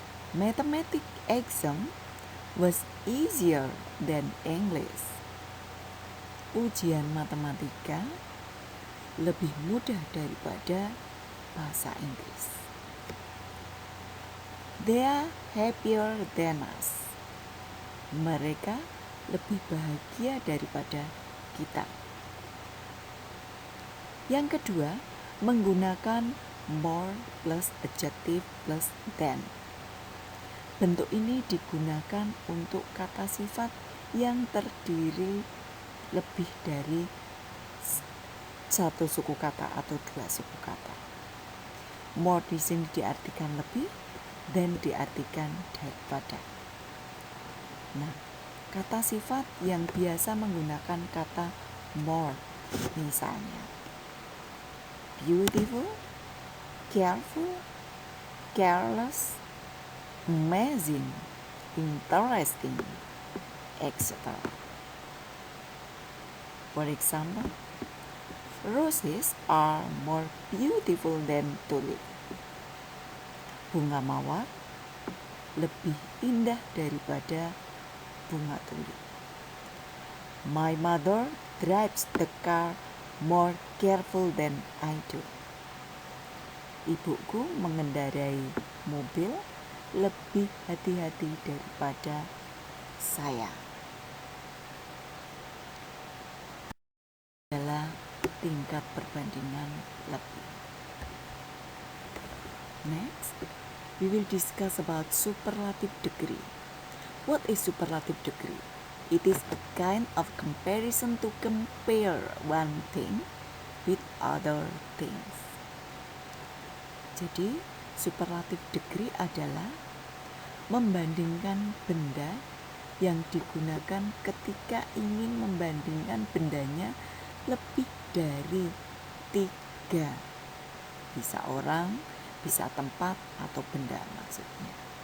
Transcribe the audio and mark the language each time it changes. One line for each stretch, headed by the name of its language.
English: Mathematics exam was easier than English.
Indonesian: Ujian matematika lebih mudah daripada bahasa Inggris.
English: They are happier than us.
Indonesian: Mereka lebih bahagia daripada kita. Yang kedua, menggunakan
English: more plus adjective plus than.
Indonesian: Bentuk ini digunakan untuk kata sifat yang terdiri lebih dari satu suku kata atau dua suku kata. More di sini diartikan lebih, than diartikan daripada. Nah, kata sifat yang biasa menggunakan kata more, misalnya beautiful, careful, careless, amazing, interesting, etc.
English: For example, roses are more beautiful than tulips.
Indonesian: Bunga mawar lebih indah daripada bunga tulip.
English: My mother drives the car more careful than I do.
Indonesian: Ibuku mengendarai mobil lebih hati-hati daripada saya. Adalah tingkat perbandingan lebih.
English: Next, we will discuss about superlative degree. What is superlative degree? It is a kind of comparison to compare one thing with other things.
Indonesian: Jadi, superlative degree adalah membandingkan benda yang digunakan ketika ingin membandingkan bendanya lebih dari 3. Bisa orang, bisa tempat, atau benda maksudnya.